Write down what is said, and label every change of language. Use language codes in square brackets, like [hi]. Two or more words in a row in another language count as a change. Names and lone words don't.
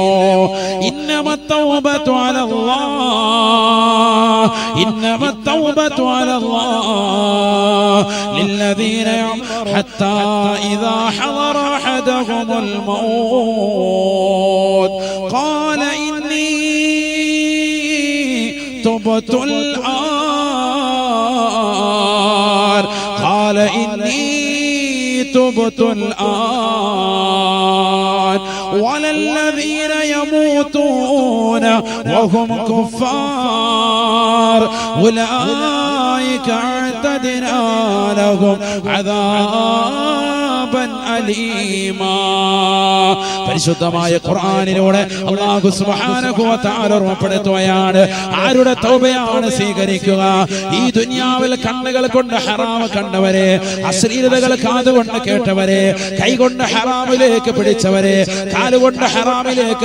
[ar] إنما التوبة على الله، إنما التوبة على الله للذين حتى إذا حضر أحدهم الموت قال إني تبت الآن, قال إني تبت الآن ولا الذين يموتون يموتون وهم كفار أولئك أعتدنا لهم عذابا أليما. [ml] പരിശുദ്ധമായ ഖുർആനിലൂടെ അല്ലാഹു [ar] سبحانه وتعالى [ml] ഓർമ്മപ്പെടുത്തുകയാണ്, ആരുടെ തൗബയാണ് സ്വീകരിക്കുക? ഈ ദുനിയാവിൽ കണ്ണുകൾ കൊണ്ട് ഹറാം കണ്ടവരെ, അശ്ലീലതകൾ കാതുകൊണ്ട് കേട്ടവരെ, കൈകൊണ്ട് ഹറാമിലേക്ക് പിടിച്ചവരെ, കാലുകൊണ്ട് ഹറാമിലേക്ക്